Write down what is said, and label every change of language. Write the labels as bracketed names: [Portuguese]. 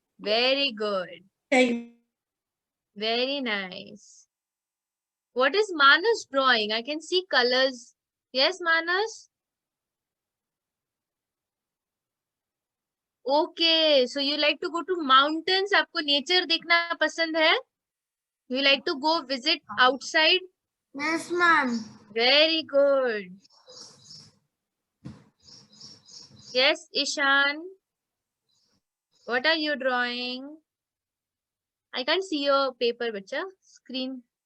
[English] Very good. Very nice. What is Manas drawing? I can see colors. Yes, Manas? Okay, so you like to go to mountains. [Hindi] आपको nature देखना पसंद है? [English] You like to go visit outside? Yes, ma'am. Very good. Yes, Ishan. What are you drawing? I can't see your paper, bacha. Screen.